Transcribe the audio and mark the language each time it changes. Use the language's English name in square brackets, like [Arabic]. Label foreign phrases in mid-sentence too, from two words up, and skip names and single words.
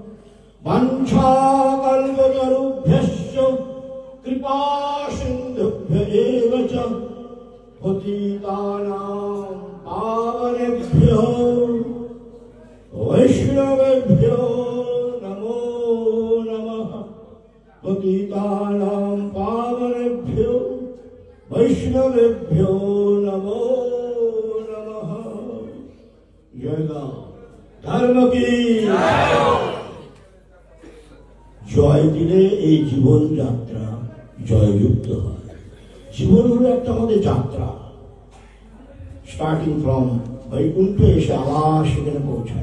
[Sanskrit] वाञ्छाकल्पतरुभ्यश्च कृपासिन्धुभ्य एव च पतितानां पावनेभ्यो वैष्णवेभ्यो नमो नमः। पतितानां पावनेभ्यो वैष्णवेभ्यो नमो नमः। [Hindi] जय धर्म की [Bangla] জয় দিলে এই জীবন যাত্রা জয়যুক্ত হয়। জীবন হলো একটা আমাদের যাত্রা, [English] starting from [Bangla] বৈকুণ্ঠ এসে আবার সেখানে পৌঁছায়।